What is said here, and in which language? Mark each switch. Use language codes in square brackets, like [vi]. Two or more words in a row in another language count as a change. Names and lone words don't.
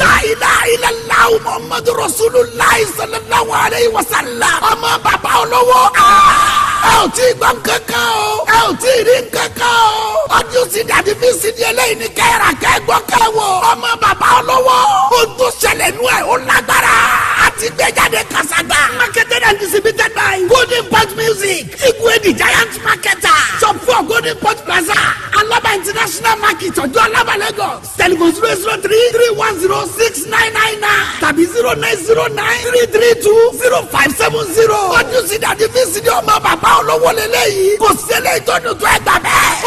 [ar] لا إله إلا الله محمد رسول الله صلى الله عليه وسلم. [yo] Ọmọ bàbá olówó. Ah! Ẹ ò tí ì gbọ́ nǹkan kan o. Ẹ ò tí ì rí nǹkan kan o. Ọdún sì dàbí bí sì di eléyìí ní kẹ́ra kẹ́gbọ́ kẹ́wò. Ọmọ bàbá olówó. Ohun tó ṣẹlẹ̀ nú ẹ̀, ó lágbára. A ti gbé jáde kàṣàgbà. [en] Marketed and distributed by Golden Pot Music. Igwe the Giant Marketer. Shop four Golden Pot Plaza. Alaba International Market, Ọjọ́ Alaba, Lagos. Telephone zero zero three three one zero six nine nine nine tàbí zero nine zero nine three three two zero five seven zero. [yo] Ọdún sì dàbí bí sì di ọmọ bàbá olówó lélẹ́yìí. Kò sí eléyìí tó dùn tó ẹ gbà bẹ́ẹ̀.